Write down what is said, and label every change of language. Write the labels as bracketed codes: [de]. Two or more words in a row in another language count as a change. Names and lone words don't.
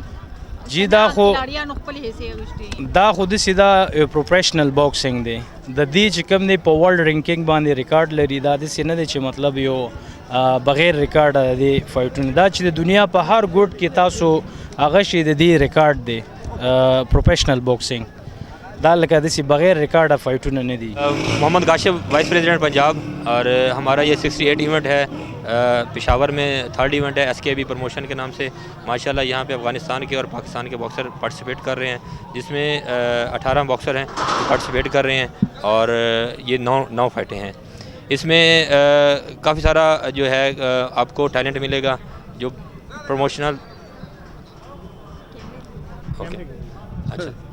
[ps] جی دا خو داسې دا [en] professional boxing [ps] دی د دې چې کوم دی په [en] world ranking [ps] باندې ریکارډ لري دا داسې نه دی چې مطلب یو بغیر ریکارډ دی فایټونه دا چې د دنیا په هر ګوټ کې تاسو هغه شی د دې ریکارډ دی [en] professional boxing [ps] دا لکه داسې بغیر ریکارډ فائٹونه نه دي [ur] محمد کاشف [en] vice president [ur] پنجاب اور ہمارا یہ 68 ایونٹ ہے پشاور میں [en] third event [ur] ہے SKB پروموشن کے نام سے ماشاءاللہ یہاں پے افغانستان کے اور پاکستان کے [en] boxer participate [ur] کر رہے ہیں جس میں 18 باکسر ہیں پارٹیسپیٹ کر رہے ہیں اور یہ 9 فائٹیں ہیں اس میں کافی سارا جو ہے آپ کو ٹیلنٹ ملے گا جو [en] promotional okay [ur] اچھا